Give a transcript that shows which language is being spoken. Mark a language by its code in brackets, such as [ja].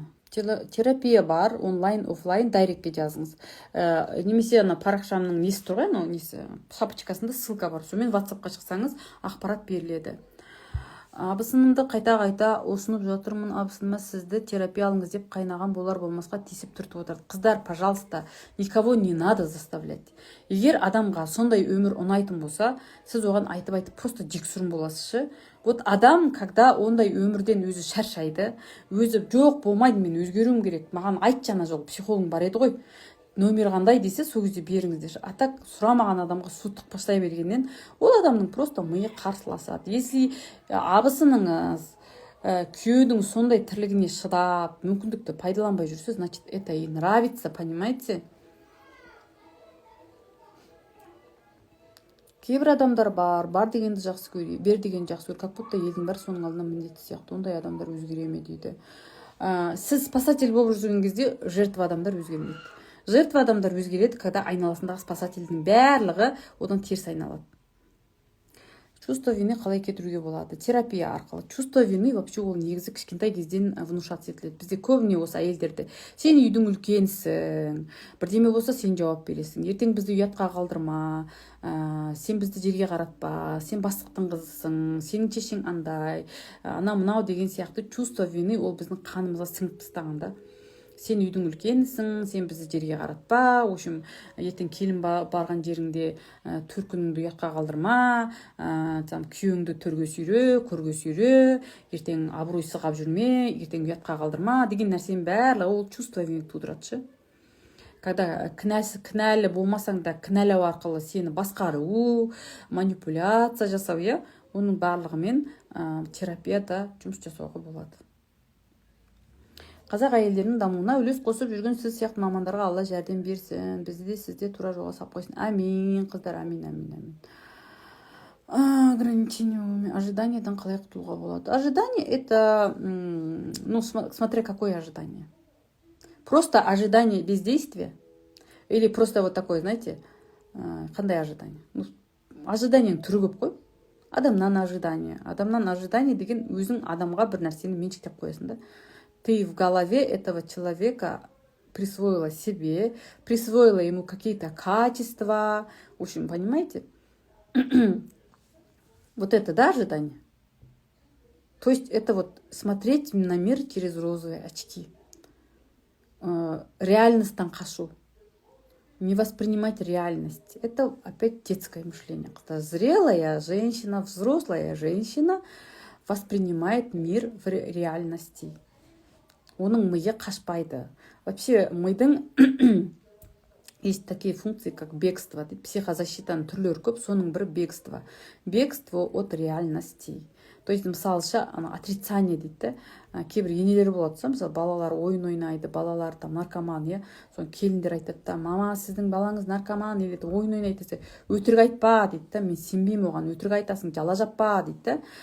[kk] Терапия бар, онлайн, офлайн, дайректке жазыңыз. Немесе парақшамның несі тұр ғой, шапочкасында ссылка бар. Сонымен WhatsAppқа шықсаңыз, ақпарат беріледі. Абысынымды қайта осынып жатырмын, абысыныма сізді терапия алыңыз деп қайнаған болар болмасқа тесіп түртіп отырды. Қыздар, [ru] пожалуйста, никого не надо заставлять. [kk] Егер адамға сондай өмір ұнайтын болса, сіз оған айтып просто жексұрын боласыз ше. Вот адам, когда ондай өмірден өзі шаршайды, өзі жоқ болмайды, мен өзгеруім керек, маған айт жаңа жол, психологым бар еді ғой, номер қандай десе, сол кезде беріңіздер. А так сұрамаған адамға су тықпаштай бергеннен ол адамның просто миы қарсыласады. Если абысыныңыз күйеудің сондай тірлігіне шыдап, мүмкіндікті пайдаланбай жүрсе, [ru] значит, это ей нравится, понимаете? [kk] Кейбір адамдар бар дегенді жақсы көреді, бер дегенді жақсы көреді, [ru] как будто [kk] елдің бәрі соның алдына міндетті сияқты. Ондай адамдар өзгере ме дейді. Сіз спасатель болып жүрген кезде жертва адамдар өзгермейді. Жертва адамдар өзгереді, когда айналасындағы спасательдің барлығы одан теріс айналады. Чувство вины қалай кетіруге болады? Терапия арқылы. Чувство вины вообще ол негізі кішкентай кезден внушаться етіледі. Бізде көбіне осы әйелдерді, сен үйдің үлкенсің, бірдеме болса сен жауап бересің, ертең бізді ұятқа қалдырма, сен бізді жерге қаратпа, сен бастықтың қызысың, сенің шешең андай, мынау деген сияқты чувство вины ол біздің қанымызға сіңіп тастағанда. Сен үйдің үлкенсің, сен бізді жерге қаратпа, общем, ертең келін барған жеріңде төркініңді ұятқа қалдырма, күйеуіңді төрге сүйре, көрге сүйре, ертең абырой сығап жүрме, ертең ұятқа қалдырма деген нәрсенің барлығы ол чувство вины тудырады ше. Когда кінәлі болмасаң да кінәлау арқылы сені басқару, манипуляция жасау, оның барлығымен терапияда жұмыс жасауға болады. Қазақ әйелдерінің дамуына үлес қосып жүрген сіз сияқты мамандарға Алла жәрдем берсін. Бізді де сізде тура жолға салып қойсын. Амин, қыздар, амин. Ограничение ожиданиядан қалай құтылуға болады? [ru] Ожидание это, смотря какое ожидание. Просто ожидание бездействия или просто вот такое, знаете, [kk] қандай [ru] ожидание? [kk] Ожиданиенің түрі көп қой. Адамнан ожидание деген өзің адамға бір нәрсені меншіктеп қоясың да. [ru] Ты в голове этого человека присвоила себе, присвоила ему какие-то качества. В общем, понимаете? Вот это, да, ожидание? То есть это вот смотреть на мир через розовые очки. [kk] Реальностьтан қашу. [ru] Не воспринимать реальность. Это опять детское мышление. Зрелая женщина, взрослая женщина воспринимает мир в реальности. [kk] Оның миы қашпайды. [ru] Вообще мидың есть такие функции, как бегство. [kk] Психозащитаның түрлері көп, соның бірі бегство. [ru] Бегство от реальностей. То есть, мысалша, отрицание дейді. [kk] Кейбір енелер болады, мысалы, балалар ойын ойнайды, балалар там наркоман, соны келіндер айтады да, мама, сіздің балаңыз наркоман, дейді, ойын ойнайды десе, өтірік айтпа дейді, мен сенбеймін оған, өтірік айтасың, жала жаппа дейді.